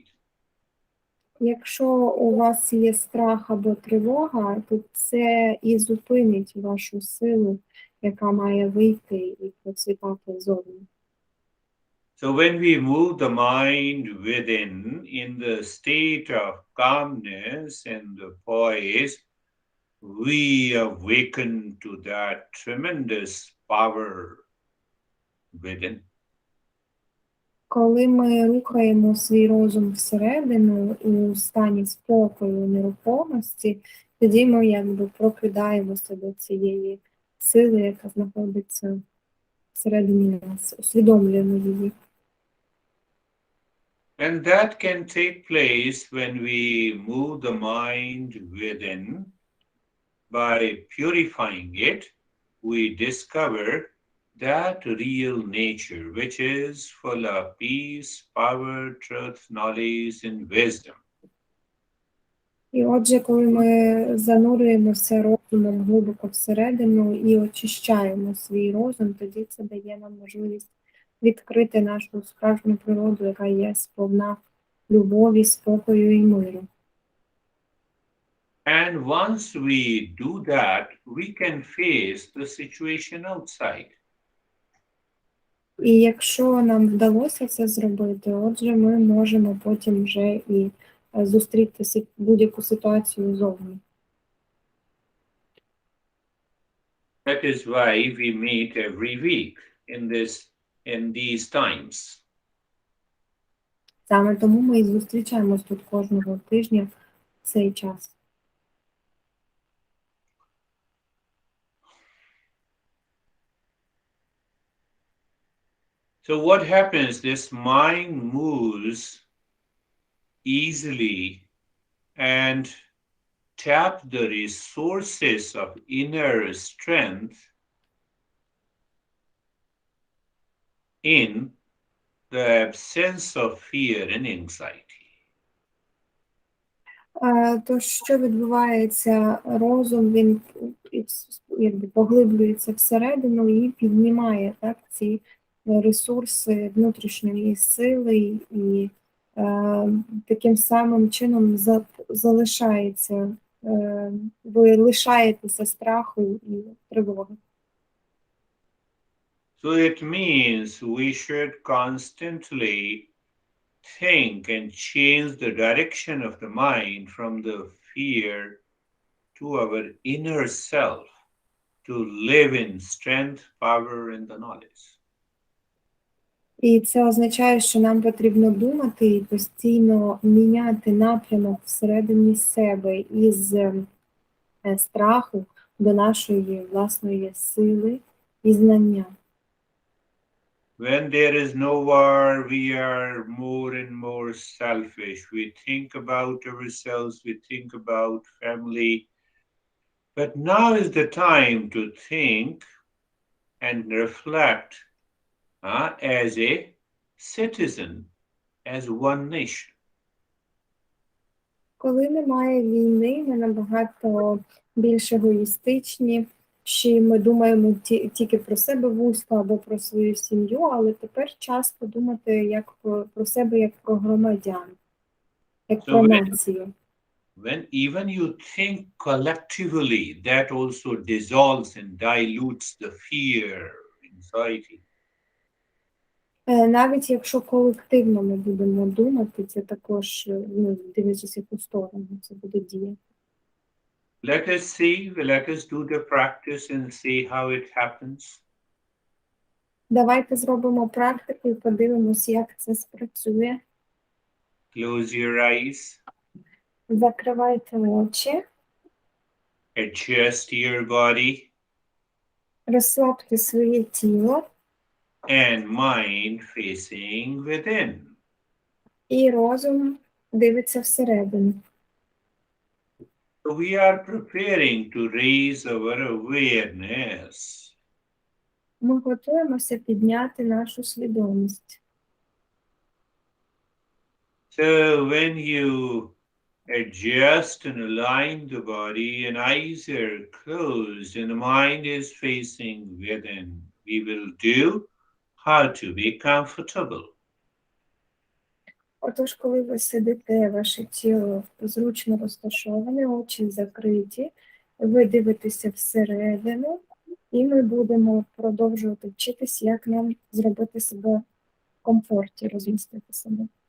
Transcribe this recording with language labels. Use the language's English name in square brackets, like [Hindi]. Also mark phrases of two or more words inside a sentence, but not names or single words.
[Ukrainian] Якщо у вас є страх або тривога, то це і зупинить вашу силу, яка має вийти і процвітати зовні. [English] So when we move the mind within in the state of calmness and the poise, we awaken to that tremendous power within. [Ukrainian] Коли ми рухаємо свій розум всередину у стані спокою, нерухомості, тоді ми якби прокидаємося до цієї сили, яка знаходиться всередині нас, усвідомлюємо її. [English] And that can take place when we move the mind within. By purifying it, we discover that real nature, which is full of peace, power, truth, knowledge, and wisdom. [Ukrainian] І отже, коли ми занурюємося розумом глибоко всередину і очищаємо свій розум, тоді це дає нам можливість відкрити нашу справжню природу, яка є сповна любові, спокою і миру. [English] And once we do that, we can face the situation outside. [Ukrainian] І якщо нам вдалося це зробити, отже, ми можемо потім вже і зустріти будь-яку ситуацію зовні. [English] That is why we meet every week in these times. [Ukrainian] Саме тому ми і зустрічаємось тут кожного тижня в цей час. [English] So what happens? This mind moves easily and tap the resources of inner strength in the absence of fear and anxiety. [Ukrainian] То, що відбувається, розум, він якби поглиблюється всередину і піднімає так, ці ресурси внутрішньої сили і таким самим чином залишається, ви лишаєтеся страху і тривоги. [English] So it means we should constantly think and change the direction of the mind from the fear to our inner self to live in strength, power, and the knowledge. [Ukrainian] І це означає, що нам потрібно думати і постійно міняти напрямок всередині себе із страху до нашої власної сили і знання. [English] When there is no war, we are more and more selfish. We think about ourselves, we think about family. But now is the time to think and reflect as a citizen, as one nation. [Ukrainian] Коли немає війни, ми набагато більш егоїстичні, що ми думаємо тільки про себе вузько або про свою сім'ю, але тепер час подумати як про себе як про громадян, як про націю. [English] When even you think collectively, that also dissolves and dilutes the fear, anxiety. [Ukrainian] Навіть якщо колективно ми будемо думати, це також, дивлячись яку сторону це буде діяти. [English] Let us do the practice and see how it happens. [Ukrainian] Давайте зробимо практику і подивимось, як це спрацює. [English] Close your eyes. [Ukrainian] Закривайте очі. [English] Adjust your body. [Ukrainian] Розслабте своє тіло. [English] And mind facing within. [Ukrainian] І розум дивиться всередину. [English] So we are preparing to raise our awareness. [Ukrainian] Ми готуємося підняти нашу свідомість. [English] So when you Adjust and align the body, and eyes are closed, and the mind is facing within. We will do how to be comfortable. [Ukrainian] Отож, коли ви сидите, ваше тіло зручно розташоване, очі закриті, ви дивитеся всередину, і ми будемо продовжувати вчитись, як нам зробити себе в комфорті, розмістити себе.